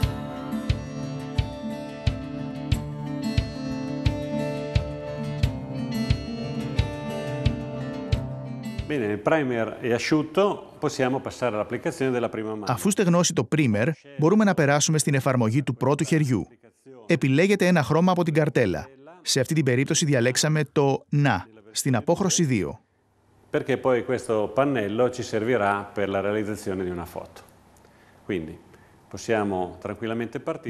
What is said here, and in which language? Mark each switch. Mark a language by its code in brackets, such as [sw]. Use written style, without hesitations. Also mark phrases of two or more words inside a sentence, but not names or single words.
[el] Αφού στεγνώσει το primer, μπορούμε να περάσουμε στην εφαρμογή του πρώτου χεριού. Επιλέγετε ένα χρώμα από την καρτέλα. Σε αυτή την περίπτωση διαλέξαμε το να, στην απόχρωση 2. [it] Perché poi questo pannello ci servirà per la realizzazione di una foto. Quindi possiamo tranquillamente partire.